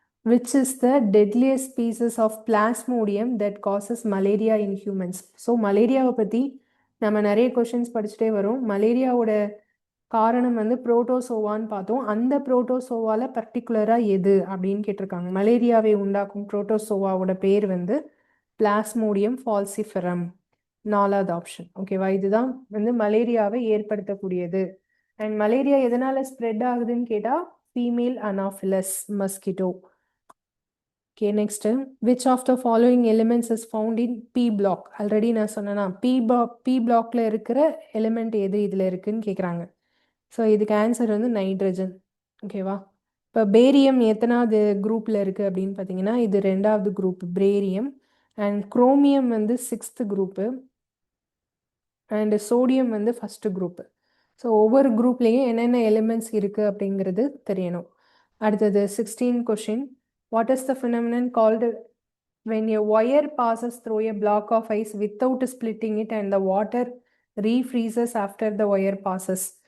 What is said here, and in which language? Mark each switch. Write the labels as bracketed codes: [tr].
[en] Which is the deadliest species of plasmodium that causes malaria in humans? [ta] So மலேரியாவை பற்றி நம்ம நிறைய questions படிச்சுட்டே வரோம். மலேரியாவோட காரணம் வந்து புரோட்டோசோவான்னு பார்த்தோம். அந்த புரோட்டோசோவால பர்டிகுலராக எது அப்படின்னு கேட்டிருக்காங்க. மலேரியாவை உண்டாக்கும் புரோட்டோசோவாவோட பேர் வந்து பிளாஸ்மோடியம் ஃபால்சிஃபெரம், 4வது ஆப்ஷன். ஓகேவா? இதுதான் வந்து மலேரியாவை ஏற்படுத்தக்கூடியது. அண்ட் மலேரியா எதனால ஸ்ப்ரெட் ஆகுதுன்னு கேட்டால் female Anopheles mosquito. Okay, next. [en] Which of the following elements is found in P block? [ta] Already நான் சொன்னேன்னா பி பிளாக்ல இருக்கிற எலிமெண்ட் எது இதில் இருக்குன்னு கேட்குறாங்க. ஸோ இதுக்கு ஆன்சர் வந்து நைட்ரஜன். ஓகேவா? இப்போ பேரியம் எத்தனாவது குரூப்பில் இருக்குது அப்படின்னு பார்த்தீங்கன்னா இது 2வது குரூப் பேரியம். அண்ட் குரோமியம் வந்து 6th குரூப்பு. அண்ட் சோடியம் வந்து ஃபஸ்ட்டு குரூப்பு. ஸோ ஒவ்வொரு குரூப்லேயும் என்னென்ன எலிமெண்ட்ஸ் இருக்குது அப்படிங்கிறது தெரியணும். அடுத்தது 16 question. [en] What is the phenomenon called when a wire passes through a block of ice without splitting it and the water refreezes after the wire passes?